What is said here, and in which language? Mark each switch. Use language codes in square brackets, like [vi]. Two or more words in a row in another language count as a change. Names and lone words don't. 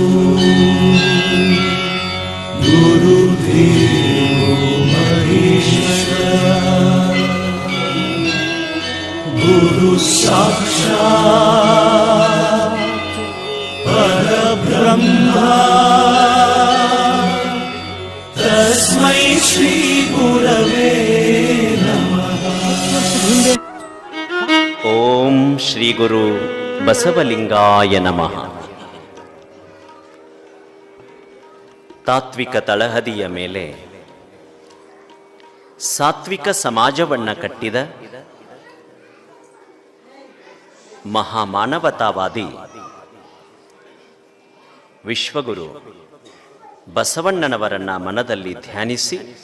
[sa] गुरुदेवो महेश्वरा, गुरु साक्षात् परब्रह्मा, तस्मै श्री गुरवे नमः. ಓಂ ಶ್ರೀ ಗುರು ಬಸವಲಿಂಗಾಯ ನಮಃ. [kn] ತಾತ್ವಿಕ ತಳಹದಿಯ ಮೇಲೆ ಸಾತ್ವಿಕ ಸಮಾಜವನ್ನ ಕಟ್ಟಿದ ಮಹಾಮಾನವತಾವಾದಿ ವಿಶ್ವಗುರು ಬಸವಣ್ಣನವರನ್ನ ಮನದಲ್ಲಿ ಧ್ಯಾನಿಸಿ